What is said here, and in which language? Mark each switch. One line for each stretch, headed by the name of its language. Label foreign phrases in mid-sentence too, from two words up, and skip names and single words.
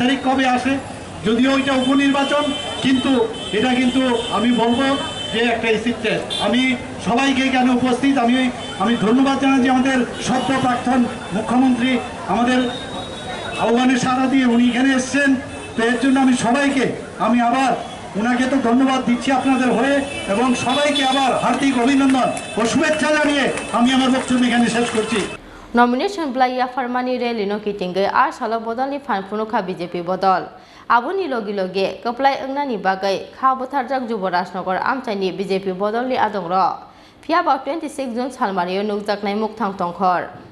Bangla: তারিখ কবে আসে যদিও এটা উপনির্বাচন কিন্তু এটা কিন্তু আমি বলবো যে একটা
English: acid test
Bangla: আমি সবাইকে এখানে উপস্থিত আমি ধন্যবাদ জানাচ্ছি আমাদের সদ্য প্রাক্তন মুখ্যমন্ত্রী আমাদের আহ্বানে সাড়া দিয়ে উনি এখানে এসছেন তো এর জন্য আমি সবাইকে আমি আবার ওনাকে তো ধন্যবাদ দিচ্ছি আপনাদের হয়ে এবং সবাইকে আবার হার্দিক অভিনন্দন ও শুভেচ্ছা জানিয়ে আমি আমার বক্তব্য এখানে শেষ করছি
Kok Borok: Nomination Bwlai Yapharwi Rally no Kitingai Salo Bodolni Phanpunuka BJP Bodol Aboni Logi Loge Kaplai Engnani Bagai Khabotarjak Jubarajnagar Amchaini BJP Bodolni Adongro Phiaba 26 June Salmario Nukjaknai Mukthang Tongkhor